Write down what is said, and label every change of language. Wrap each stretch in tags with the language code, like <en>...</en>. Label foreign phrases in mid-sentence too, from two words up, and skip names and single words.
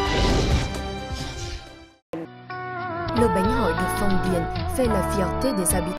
<fr>Le bánh hỏi de Phong Điền fait la fierté des habitants.</fr>